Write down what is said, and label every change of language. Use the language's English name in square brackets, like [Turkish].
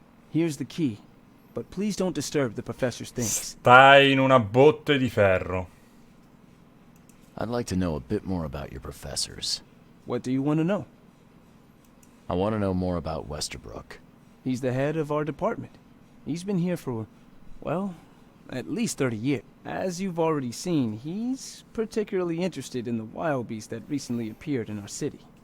[English] Here's the key, but please don't disturb the professor's things. [Italian] Stai in una botte di ferro. [English] I'd like to know a bit more about your professors. What do you want to know? I want to know more about Westerbrook. He's the head of our department. He's been here for, well, at least 30 years. As you've already seen, he's particularly interested in the wild beast that recently appeared in our city.